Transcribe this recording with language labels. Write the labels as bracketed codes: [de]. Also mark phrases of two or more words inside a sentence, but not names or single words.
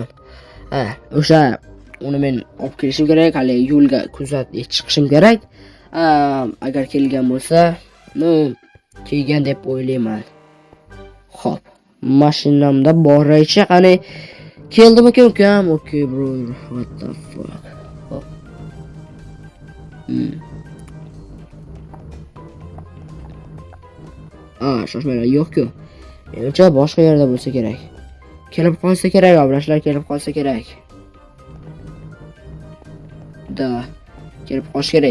[uz] O'sha uni men olib kelishim kerak, hali yo'lga kuzatib chiqishim kerak. Agar kelgan bo'lsa, kelgan deb o'ylayman. Xo'p, mashinamda boraychi, qani keldimi ukam? [en] Okay, bro. What the fuck? [uz] Hop. Shoshmanglar, yo'q-ku. Menimcha boshqa yerda bo'lsa kerak. Kelib qolsa kerak, obrashlar kelib qolsa kerak. Kelib qolish kerak.